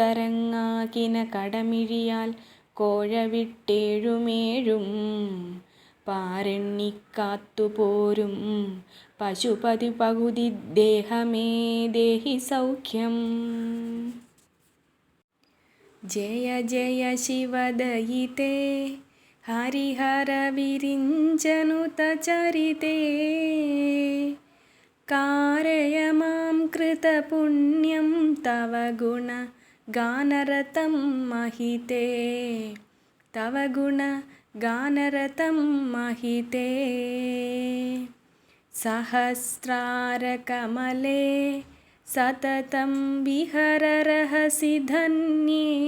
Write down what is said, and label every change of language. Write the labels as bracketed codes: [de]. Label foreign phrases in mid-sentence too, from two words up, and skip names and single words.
[ml] കാരുണ്യക്കൂത്തരങ്ങാകിന കടമിഴിയാൽ കോഴവിട്ടേഴുമേഴും പാരണ്ണിക്കാത്തുപോരും പശുപതി പകുതി ദേഹമേ ദേഹി സൗഖ്യം. [sa] ജയ ജയ ശിവദയിതേ ഹരിഹര വിരിഞ്ചനുത ചരിതേ. कारय मां कृतपुण्यं तव गुण गानरतं महिते. तव गुण गानरतं महिते. सहस्रारकमले सततं विहररहसि धन्ये.